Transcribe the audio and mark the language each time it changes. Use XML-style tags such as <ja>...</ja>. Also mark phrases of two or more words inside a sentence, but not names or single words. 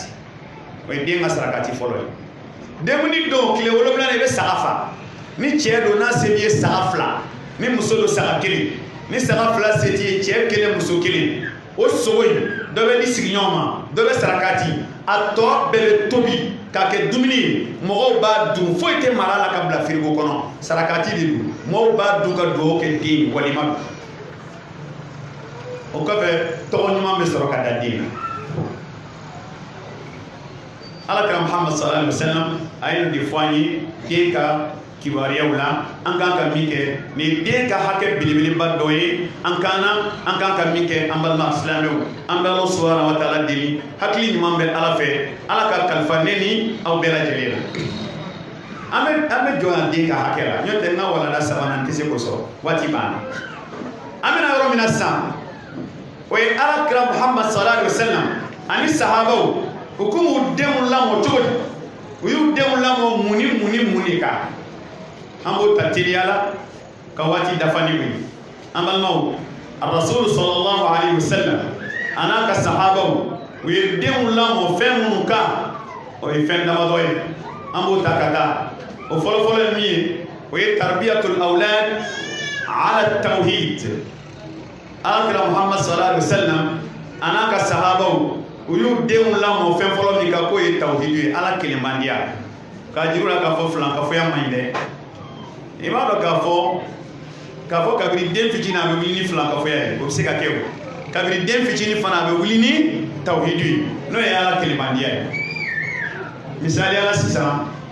<bm>o ye den ka sarakati fɔlɔ ye denkundi don tile 7 na i bɛ saga fa ni cɛ don n'a se b'i ye saga 2 ni muso don saga 1 ni saga 2 se t'i ye cɛ 1 muso 1 o sogo in dɔ bɛ di sigiɲɔgɔn ma dɔ bɛ sarakati a tɔ bɛɛ bɛ tobi k'a kɛ dumuni ye mɔgɔw b'a dun foyi tɛ mara la ka bila firigo kɔnɔ sarakati de don mɔgɔw b'a dun ka dugawu kɛ den walima don o kɔfɛ tɔgɔ ɲuman bɛ sɔrɔ ka da den na alakira Muhammad</bm> <ar>صلى الله عليه وسلم</ar> <bm>a ye nin de fɔ an ye den ka kibaruyaw la an kan ka min kɛ ni den ka hakɛ belebeleba dɔ ye an kan ka min kɛ an balima silamɛw an bɛ Ala</bm> <ar>سبحانه وتعالى</ar> <bm>deli hakili ɲuman bɛ Ala fɛ Ala ka kalifa ne ni aw bɛɛ lajɛlen la an bɛ jɔ yan den ka hakɛ la n'o tɛ n ka walanda sabanan tɛ se k'o sɔrɔ waati banna an bɛna yɔrɔ min na sisan o ye Alakira Muhamad</bm> <ar>صلى الله عليه وسلم</ar> <bm>ani sahabaw u ko m'u denw lamɔ cogo di u y'u denw lamɔ mun de kan an b'o ta teliya la ka waati dafa ni mun an balimaw Rasul</bm> <ar>صلى الله عليه وسلم</ar> <bm>a n'a ka sahabaw u ye denw lamɔ fɛn minnu kan o ye fɛn damadɔ ye an b'o ta ka taa o fɔlɔfɔlɔ ye min ye o ye</bm> <ar>تربية الأولاد على</ar> <bm>tawhid Alakira Muhamad</bm> <ar>صلى الله عليه وسلم</ar> <bm>a n'a ka sahabaw u y'u denw lamɔ fɛn fɔlɔ min kan k'o ye tawhid ye Ala kelenmandiya k'a jira u la k'a fɔ filankafoya man ɲi dɛ i b'a dɔn k'a fɔ kabiri den fitinin a bɛ wuli ni filankafoya ye o bɛ se ka kɛ o kabiri den fitinin fana a bɛ wuli ni tawhid ye n'o ye Ala kelenmandiya ye misaliya la sisan</bm>